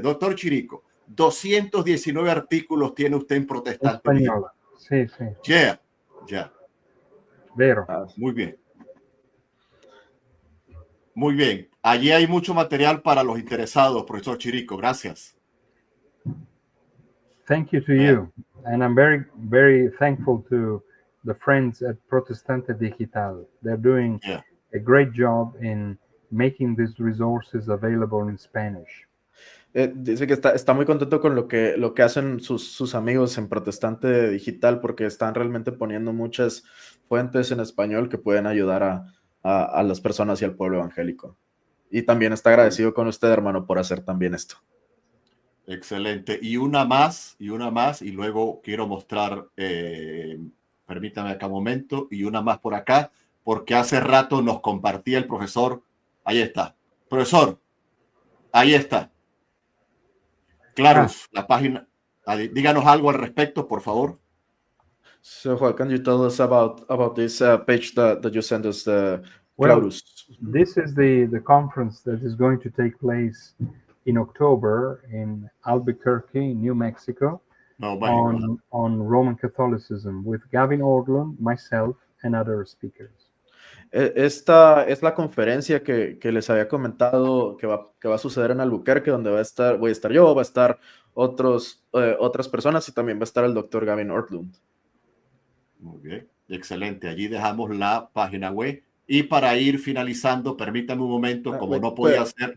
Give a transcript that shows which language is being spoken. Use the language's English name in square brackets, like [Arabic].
[Spanish] Doctor Chirico, 219 artículos tiene usted en Protestante Española. Sí. Ya. [Italian] Vero. [Spanish] Muy bien. Muy bien. Allí hay mucho material para los interesados, profesor Chirico. Gracias. [English] Thank you to you. And I'm very, very thankful to the friends at Protestante Digital. They're doing a great job in making these resources available in Spanish. [Spanish] Dice que está muy contento con lo que hacen sus amigos en Protestante Digital, porque están realmente poniendo muchas fuentes en español que pueden ayudar a las personas y al pueblo evangélico. Y también está agradecido con usted, hermano, por hacer también esto. Excelente. Y una más, y luego quiero mostrar, permítame acá un momento, y una más por acá, porque hace rato nos compartía el profesor. Ahí está. Profesor, ahí está. Claro, la página. Díganos algo al respecto, por favor. [English] So what can you tell us about this page that you sent us, Clarus? Well, this is the conference that is going to take place in October in Albuquerque, New Mexico, on Roman Catholicism with Gavin Ortlund, myself, and other speakers. [Spanish] Esta es la conferencia que les había comentado que va a suceder en Albuquerque, donde voy a estar yo, va a estar otras personas y también va a estar el doctor Gavin Ortlund. Muy bien, excelente. Allí dejamos la página web. Y para ir finalizando, permítame un momento, como no podía ser.